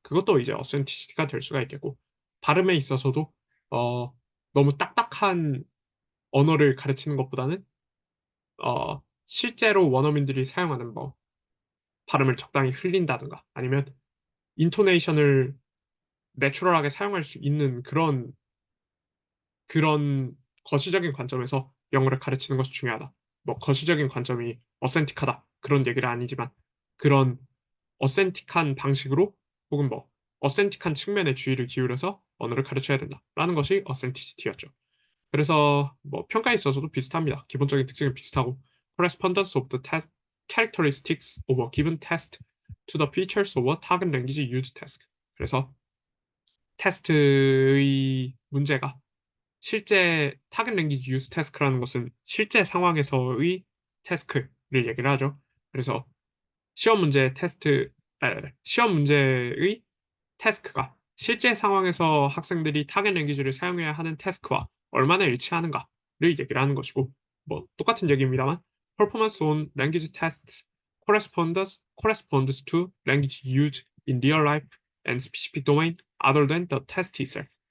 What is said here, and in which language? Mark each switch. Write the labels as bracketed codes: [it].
[ko] 그것도 이제 어센티시티가 될 수가 있겠고 발음에 있어서도 어, 너무 딱딱한 언어를 가르치는 것보다는 실제로 원어민들이 사용하는 뭐 발음을 적당히 흘린다든가 아니면 인토네이션을 내추럴하게 사용할 수 있는 그런 거시적인 관점에서 영어를 가르치는 것이 중요하다. 뭐 거시적인 관점이 어센틱하다 그런 얘기는 아니지만 그런 어센틱한 방식으로 혹은 뭐 어센틱한 측면에 주의를 기울여서 언어를 가르쳐야 된다라는 것이 어센티시티였죠. 그래서 뭐 평가에 있어서도 비슷합니다. 기본적인 특징은 비슷하고 [en] correspondence of the test characteristics of a given test to the features of a target language used task. [ko] 그래서 테스트의 문제가 실제 타겟 랭귀지 유스 태스크라는 것은 실제 상황에서의 태스크를 얘기를 하죠. 그래서 시험 문제 테스트, 시험 문제의 태스크가 실제 상황에서 학생들이 타겟 랭귀지를 사용해야 하는 태스크와 얼마나 일치하는가를 얘기를 하는 것이고, 뭐 똑같은 얘기입니다만, [en] performance on language tests corresponds to language used in real life and specific domain other than the test itself.